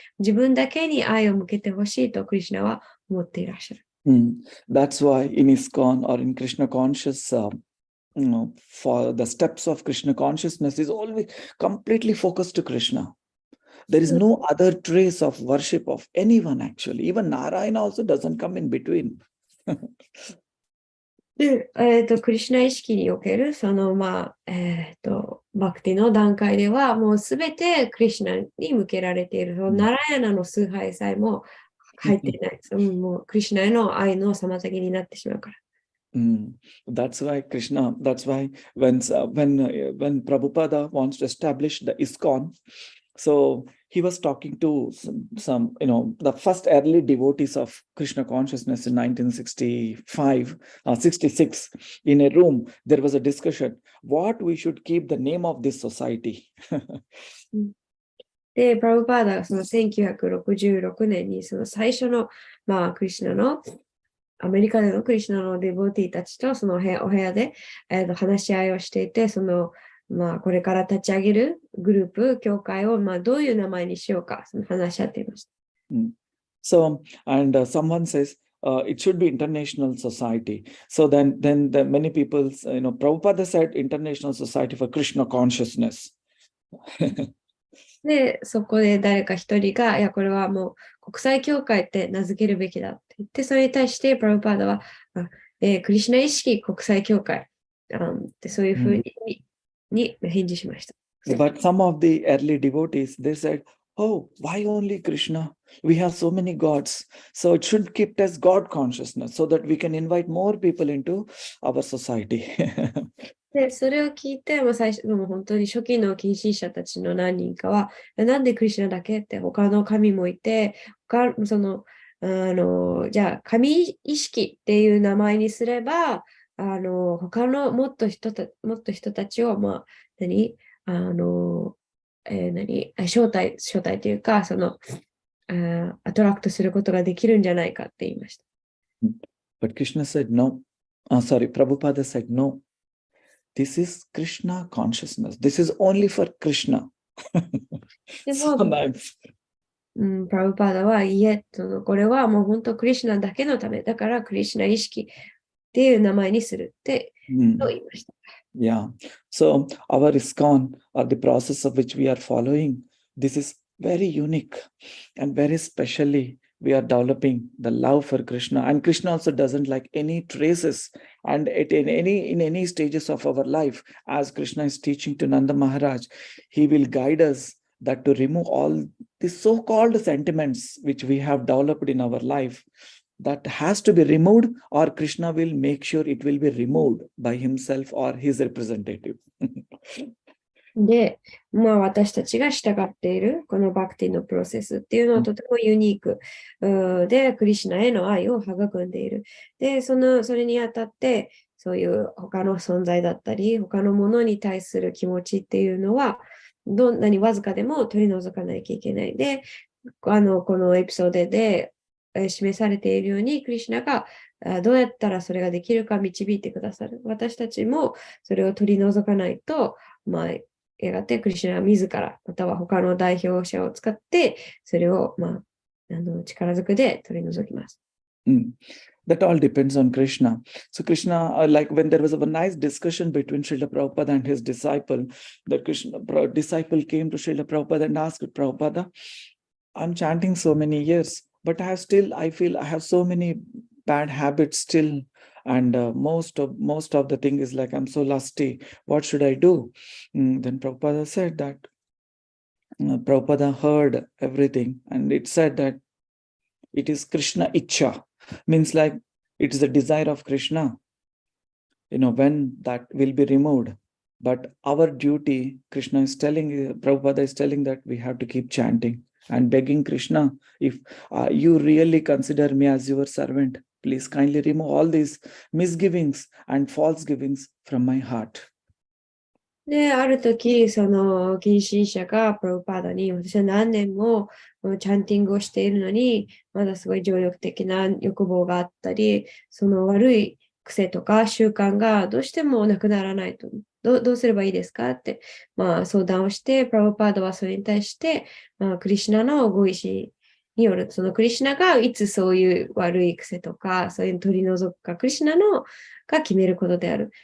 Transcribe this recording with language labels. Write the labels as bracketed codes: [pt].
[ja] 自分だけに愛を向けてほしいとクリシュナは思っていらっしゃる。 [en] That's why in ISKCON or in Krishna conscious, for the steps of Krishna consciousness is always completely focused to Krishna. There is no other trace of worship of anyone actually. Even Narayana also doesn't come in between. [ja] で、クリシュナ意識における、その、バクティの段階では、もうすべてクリシュナに向けられている。ナラヤナの崇拝さえも入っていない。もうクリシュナへの愛の妨げになってしまうから。 [en] That's why when Prabhupada wants to establish the ISKCON, so he was talking to some the first early devotees of Krishna consciousness in 1966. In a room, there was a discussion what we should keep the name of this society. [ja] で、プラブパーダがその1966年にその最初の、クリシュナのアメリカでのクリシュナのデボティたちとそのお部屋で、話し合いをしていて、そのこれから立ち上げるグループ、教会をどういう名前にしようか、その話し合っていました。 [en] So, and someone says, it should be international society. So then the many people, Prabhupada said international society for Krishna consciousness. [ja] で、そこで誰か一人が、いや、これはもう国際協会って名付けるべきだって言って、それに対してプラブパーダは、クリシュナ意識国際協会ってそういうふうに返事しました。 [en] But some of the early devotees, they said, oh, why only Krishna? We have so many gods. So it should keep us God consciousness so that we can invite more people into our society. [ja] で、それを聞いて、最初、もう本当に初期の近親者たちの何人かは、なんでクリシュナだけって他の神もいて、じゃあ神意識っていう名前にすれば、他のもっと人たちを、招待というか、アトラクトすることができるんじゃないかって言いました。 [en] But Krishna said no. Prabhupada said no. This is Krishna consciousness. This is only for Krishna. [ja] で [en] So [ja] も、 [en] nice. [ja] プラブパーダは、いえ、これはもう本当クリシュナだけのため、だからクリシュナ意識っていう名前にするってと言いました。 [en] Yeah. So our ISKCON, or the process of which we are following, this is very unique and very specially we are developing the love for Krishna. And Krishna also doesn't like any traces. And in any stages of our life, as Krishna is teaching to Nanda Maharaj, he will guide us that to remove all the so-called sentiments which we have developed in our life, that has to be removed, or Krishna will make sure it will be removed by himself or his representative. [ja] で、私たちが従っているこのバクティのプロセスっていうのはとてもユニークで、クリシュナへの愛を育んでいる。で、それにあたって、そういう他の存在だったり、他のものに対する気持ちっていうのは、どんなにわずかでも取り除かなきゃいけない。で、このエピソードで示されているように、クリシュナがどうやったらそれができるか導いてくださる。私たちもそれを取り除かないと、やがてクリシュナは自ら、または他の代表者を使って、それを、力ずくで取り除きます。 [en] That all depends on Krishna. So Krishna, like when there was a nice discussion between Srila Prabhupada and his disciple, the Krishna disciple came to Srila Prabhupada and asked Prabhupada, I'm chanting so many years, but I feel I have so many bad habits still. And most of the thing is like, I'm so lusty. What should I do? Then Prabhupada said that Prabhupada heard everything, and it said that it is Krishna Ichcha, means like it is the desire of Krishna, when that will be removed. But our duty, Prabhupada is telling that we have to keep chanting and begging Krishna, if you really consider me as your servant, please kindly remove all these misgivings and false givings from my heart. [ja] で、ある時、近親者がプラブパーダに、私は何年もチャンティングをしているのに、まだすごい情欲的な欲望があったり、その悪い癖とか習慣がどうしてもなくならないと。どうすればいいですかって、相談をして、プラブパーダはそれに対して、クリシュナのご意志による、そのクリシュナがいつそういう悪い癖とか、そういうの取り除くか、クリシュナが決めることである。